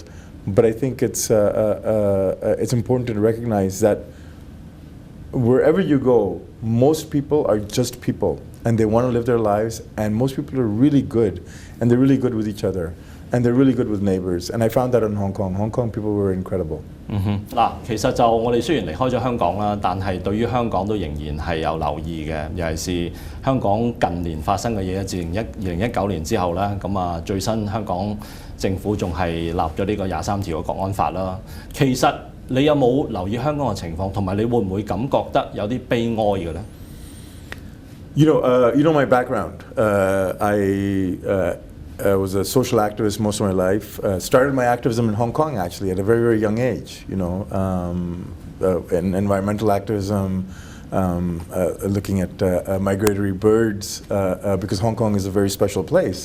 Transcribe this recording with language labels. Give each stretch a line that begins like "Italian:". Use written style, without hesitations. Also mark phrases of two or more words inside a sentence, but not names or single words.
English: But I think it's important to recognize that wherever you go, most people are just people, and they want to live their lives, and most people are really good, and they're really good with each other, and they're really good with neighbors. And I found that in Hong Kong. Hong Kong people were incredible.
Cantonese: 嗱，其實就我哋雖然離開咗香港啦，但係對於香港都仍然係有留意嘅，尤其是香港近年發生嘅嘢，自2019年之後咧，咁啊最新香港政府仲係立咗呢個23條嘅國安法啦。其實你有冇留意香港嘅情況，同埋你會唔會感覺得有啲悲哀嘅咧
English: ？You know my background. I was a social activist most of my life. Started my activism in Hong Kong actually at a very young age. In environmental activism, looking at migratory birds because Hong Kong is a very special place.